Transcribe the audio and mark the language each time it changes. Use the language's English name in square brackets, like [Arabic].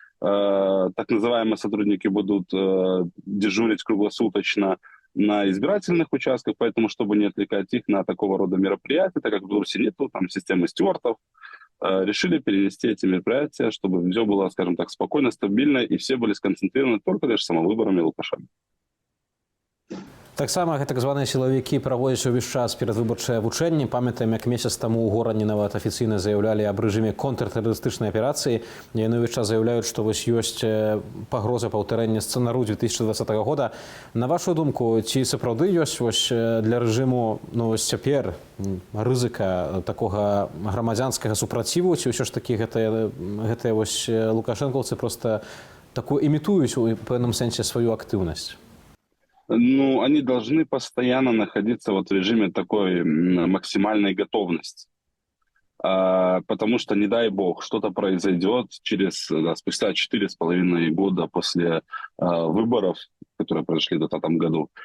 [Russian] Так называемые сотрудники будут дежурить круглосуточно на избирательных участках, поэтому, чтобы не отвлекать их на такого рода мероприятия, так как в Беларуси нету там системы стюартов, решили перенести эти мероприятия, чтобы все было, скажем так, спокойно, стабильно, и все были сконцентрированы только лишь самовыборами Лукашенко. [Belarusian] Таксама так званыя сілавікі праводзяць увесь час перадвыбарчыя вучэнні. Памятаем, як месяц таму ў горадзе нават афіцыйна заявлялі аб рэжыме контртэрарыстычнай аперацыі. Яны ўвесь час заяўляюць, што вось ёсць пагроза паўтарэння сцэнару 2020 года. На вашу думку, ці сапраўды ёсць вось для рэжыму цяпер рызыка такога грамадзянскага супраціву, ці ўсё ж такі гэтыя вось лукашэнкаўцы проста такую імітуюць у пэўным сэнсе сваю актыўнасць? [Russian] Ну, они должны постоянно находиться вот в режиме такой максимальной готовности. Потому что, не дай бог, что-то произойдет спустя 4,5 года после выборов, которые произошли в 2020 году.